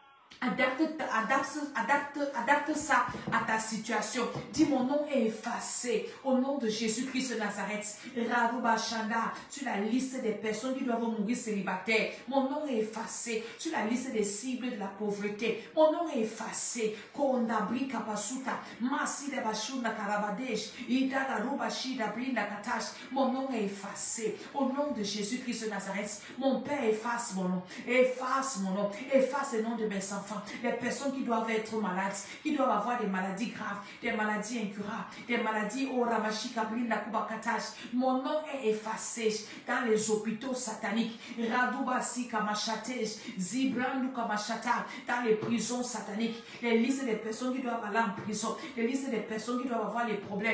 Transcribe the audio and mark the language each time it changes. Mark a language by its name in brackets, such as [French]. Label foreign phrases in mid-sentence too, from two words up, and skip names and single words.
[French] Adapte ça à ta situation. Dis mon nom est effacé au nom de Jésus-Christ de Nazareth. Rarouba Shanda, sur la liste des personnes qui doivent mourir célibataires. Mon nom est effacé sur la liste des cibles de la pauvreté. Mon nom est effacé. Kondabri Kapasuta, Masi de Bashunda Karabadesh, Idagaruba Shida Brinda Katash. Mon nom est effacé au nom de Jésus-Christ de Nazareth. Mon Père, efface mon nom. Efface mon nom. Efface le nom de mes enfants. Les personnes qui doivent être malades, qui doivent avoir des maladies graves, des maladies incurables, des maladies mon nom est effacé dans les hôpitaux sataniques, dans les prisons sataniques, les listes des personnes qui doivent aller en prison, les listes des personnes qui doivent avoir des problèmes.